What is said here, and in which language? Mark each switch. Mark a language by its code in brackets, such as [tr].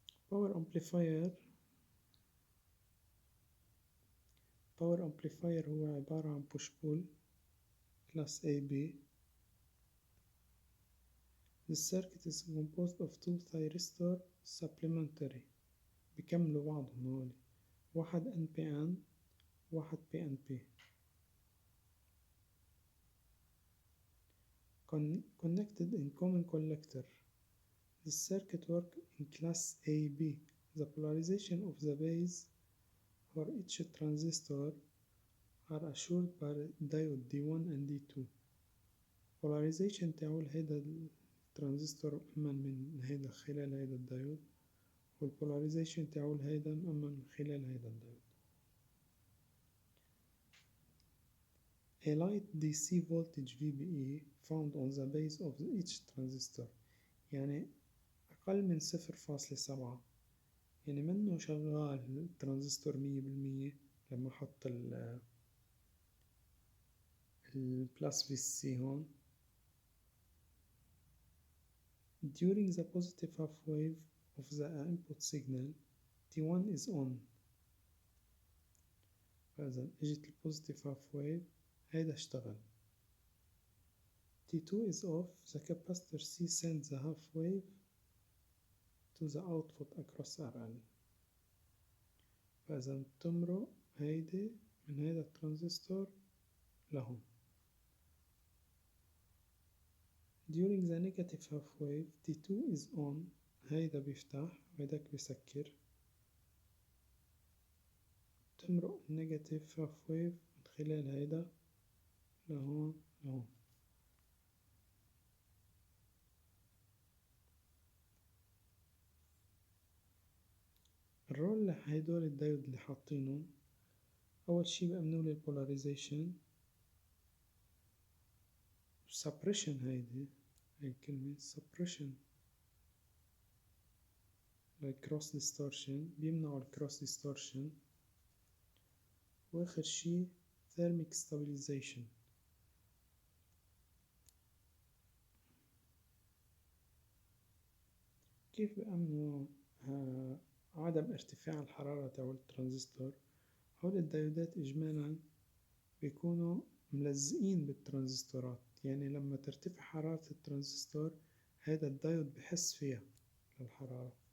[ar] باور امبليفاير هو عبارة عن [en] push pull class AB. The circuit is composed of 2 thyristor supplementary [ar] بكملوا بعضهم هولي، واحد [en] NPN واحد PNP connected in common collector. The circuit works in class AB. The polarization of the base for each transistor are assured by diode D1 and D2. [ar] polarization تاعول هيدا الترانزستور مأمن من هيدا خلال هيدا الدايود، والpolarization تاعول هيدا مأمن من خلال هيدا الدايود. [en] A light DC voltage VBE found on the base of each transistor، [ar] يعني أقل من 0.7، يعني منه شغال الترانزستور 100% لما أحط البلس VC هون. [en] During the positive half wave of the input signal T1 is on. [ar] فإذا اجت البوزيتيف half wave هيدا اشتغل. [en] T2 is off. The capacitor C sends the half wave to the output across RL. [ar] فإذا بتمرق هيدي من هيدا الترانزستور لهون. [en] During the negative half wave T2 is on. [ar] هيدا بيفتح وهيداك بيسكر. تمرق النيجاتيف هاف ويف من خلال هيدا لهون لهون. الرول لهيدول الدايود اللي حاطينهم، أول شي بأمنولي البولاريزيشن suppression. هيدي الكلمة [en] suppression cross distortion [ar] بيمنعوا cross distortion. وآخر شي [en] thermic stabilization. [ar] كيف بأمنوا عدم ارتفاع الحرارة تبع الترانزستور؟ هول الدايودات إجمالا بيكونوا ملزقين بالترانزستورات، يعني لما ترتفع حرارة الترانزستور هذا الدايود بحس فيها للحرارة.